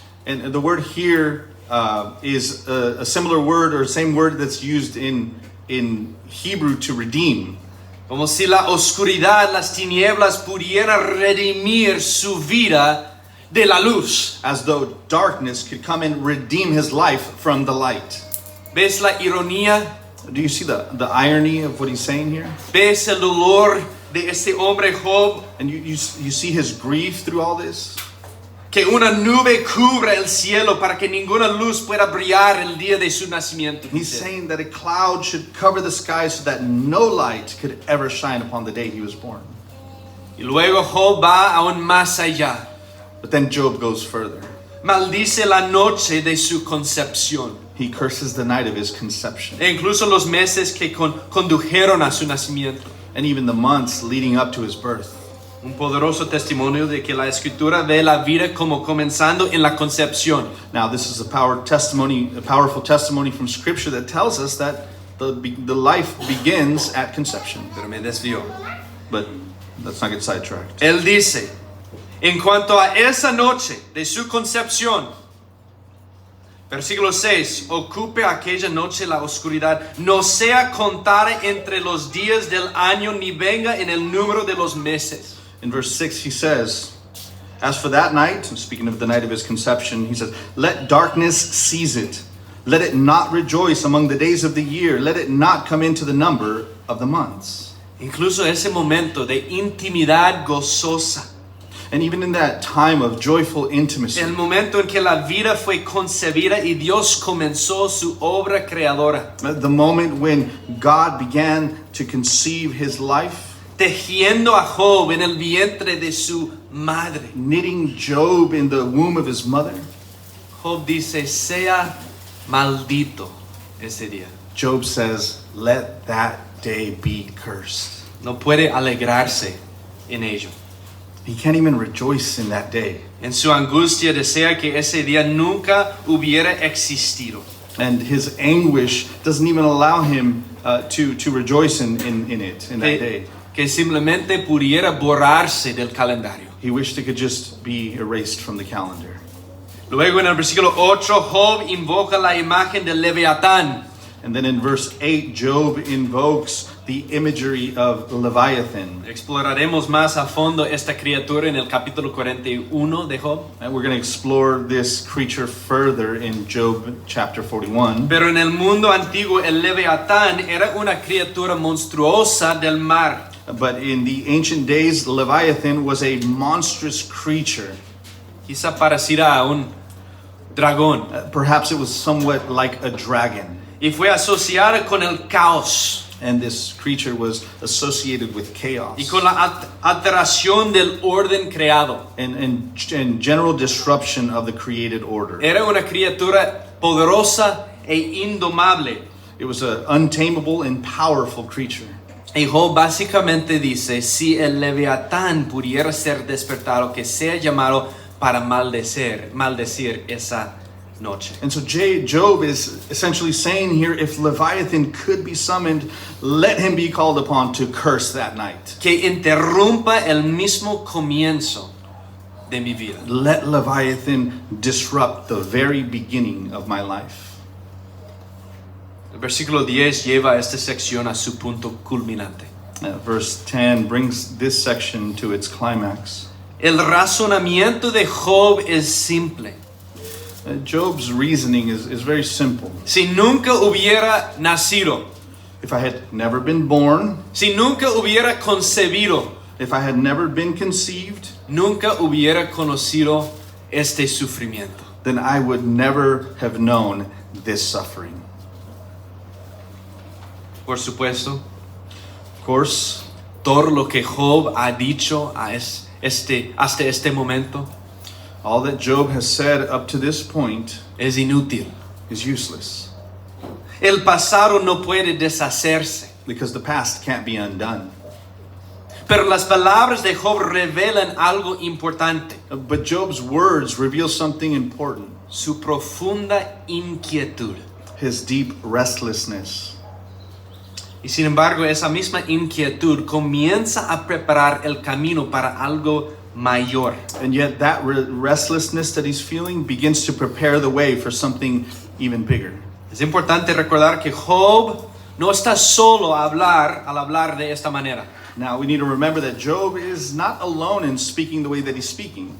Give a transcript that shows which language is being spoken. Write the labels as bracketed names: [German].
[English] And the word here is a similar word or same word that's used in Hebrew to redeem. [Spanish] Como si la oscuridad, las tinieblas pudieran redimir su vida de la luz. [English] As though darkness could come and redeem his life from the light. [Spanish] ¿Ves la ironía? [English] Do you see the irony of what he's saying here? [Spanish] ¿Ves el dolor de este hombre Job? [English] And you see his grief through all this? [Spanish] Que una nube cubra el cielo para que ninguna luz pueda brillar el día de su nacimiento. [English] He's saying that a cloud should cover the sky so that no light could ever shine upon the day he was born. [Spanish] Y luego Job va aún más allá. [English] But then Job goes further. [Spanish] Maldice la noche de su concepción. [English] He curses the night of his conception. [Spanish] E incluso los meses que condujeron a su nacimiento. [English] And even the months leading up to his birth. [Spanish] Un poderoso testimonio de que la escritura ve la vida como comenzando en la concepción. [English] Now this is a powerful testimony from Scripture that tells us that the life begins at conception. [Spanish] Pero me desvió. [English] But let's not get sidetracked. [Spanish] Él dice, en cuanto a esa noche de su concepción, versículo 6, ocupe aquella noche la oscuridad, no sea contada entre los días del año, ni venga en el número de los meses. [English] In verse 6 he says, as for that night, speaking of the night of his conception, he says, let darkness seize it. Let it not rejoice among the days of the year. Let it not come into the number of the months. [Spanish] Incluso ese momento de intimidad gozosa. [English] And even in that time of joyful intimacy, [Spanish] El momento en que la vida fue concebida y Dios comenzó su obra creadora. [English] the moment when God began to conceive his life, [Spanish] Tejiendo a Job en el vientre de su madre. [English] knitting Job in the womb of his mother, [Spanish] Job dice, sea maldito ese día. [English] Job says, let that day be cursed. [Spanish] No puede alegrarse en ello. [English] He can't even rejoice in that day. [Spanish] En su angustia desea que ese día nunca hubiera existido. [English] And his anguish doesn't even allow him to rejoice in it, in that day. [Spanish] Que simplemente pudiera borrarse del calendario. [English] He wished it could just be erased from the calendar. [Spanish] Luego en el versículo 8, Job invoca la imagen del Leviatán. [English] And then in verse 8, Job invokes the imagery of Leviathan. [Spanish] Exploraremos más a fondo esta criatura en el capítulo 41 de Job. [English] And we're going to explore this creature further in Job chapter 41. [Spanish] Pero en el mundo antiguo el Leviatán era una criatura monstruosa del mar. [English] But in the ancient days, Leviathan was a monstrous creature. [Spanish] Quizá parecida a un dragón. [English] Perhaps it was somewhat like a dragon. [Spanish] Y fue asociada con el caos [English] And this creature was associated with chaos [Spanish] y con la alteración del orden creado. [English] and general disruption of the created order. [Spanish] Era una criatura poderosa e indomable. [English] It was an untamable and powerful creature. [Spanish] Y Job básicamente dice, si el Leviatán pudiera ser despertado, que sea llamado para maldecir esa noche. [English] And so Job is essentially saying here, if Leviathan could be summoned, let him be called upon to curse that night. [Spanish] Que interrumpa el mismo comienzo de mi vida. [English] Let Leviathan disrupt the very beginning of my life. [Spanish] El versículo 10 lleva esta sección a su punto culminante. [English] Verse 10 brings this section to its climax. [Spanish] El razonamiento de Job es simple. [English] Job's reasoning is very simple. [Spanish] Si nunca hubiera nacido, [English] If I had never been born, [Spanish] si nunca hubiera concebido, [English] if I had never been conceived, [Spanish] nunca hubiera conocido este sufrimiento. [English] then I would never have known this suffering. [Spanish] Por supuesto, [English] Of course, [Spanish] todo lo que Job ha dicho hasta este momento [English] all that Job has said up to this point [Spanish] es inútil. [English] is useless [Spanish] El pasado no puede deshacerse. [English] because the past can't be undone. [Spanish] Pero las palabras de Job revelan algo importante. [English] But Job's words reveal something important, [Spanish] Su profunda inquietud. [English] his deep restlessness. [Spanish] Y sin embargo, esa misma inquietud comienza a preparar el camino para algo mayor. [English] And yet that restlessness that he's feeling begins to prepare the way for something even bigger. [Spanish] Es importante recordar que Job no está solo al hablar de esta manera. [English] Now we need to remember that Job is not alone in speaking the way that he's speaking.